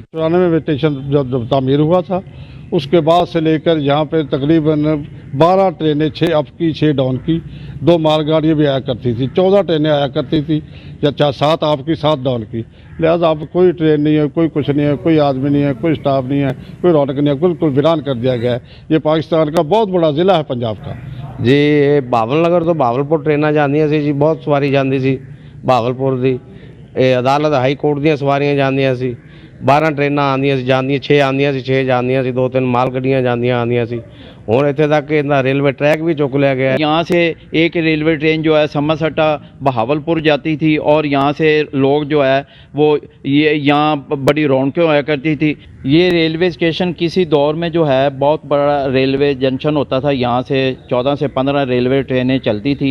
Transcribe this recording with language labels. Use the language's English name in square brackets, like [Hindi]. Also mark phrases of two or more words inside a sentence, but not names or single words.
[Urdu] 94 میں اسٹیشن جب تعمیر ہوا تھا، اس کے بعد سے لے کر یہاں پہ تقریباً 12 ٹرینیں، 6 اپ کی 6 ڈاؤن کی، 2 مال گاڑیاں بھی آیا کرتی تھی، 14 ٹرینیں آیا کرتی تھی، یا 7 آپ کی 7 ڈاؤن کی۔ لہٰذا اب کوئی ٹرین نہیں ہے، کوئی کچھ نہیں ہے، کوئی آدمی نہیں ہے، کوئی اسٹاف نہیں ہے، کوئی رونق نہیں ہے، بالکل ویران کر دیا گیا ہے۔ یہ پاکستان کا بہت بڑا ضلع ہے پنجاب کا۔ [Punjabi] جی بہاول نگر تو بہاولپور ٹریناں جاندیاں سی جی، بہت سواری جاندی سی بہاولپور دی۔ عدالت ہائی کورٹ دیاں سواریاں جاندیاں سی، 12 ٹریناں آندیاں سی، جاندیاں 6 آندیاں سی، 6 جاندیاں سی، 2-3 مال گڈیاں جاندیاں آندیاں سی۔ [Urdu] ہوں اتنے تک کہ ریلوے ٹریک بھی چک لیا گیا ہے۔ یہاں سے ایک ریلوے ٹرین جو ہے سمرسٹا بہاولپور جاتی تھی اور یہاں سے لوگ جو ہے وہ یہاں بڑی رونقیں ہوا کرتی تھی۔ یہ ریلوے اسٹیشن کسی دور میں جو ہے بہت بڑا ریلوے جنکشن ہوتا تھا، یہاں سے 14 سے 15 ریلوے ٹرینیں چلتی تھی۔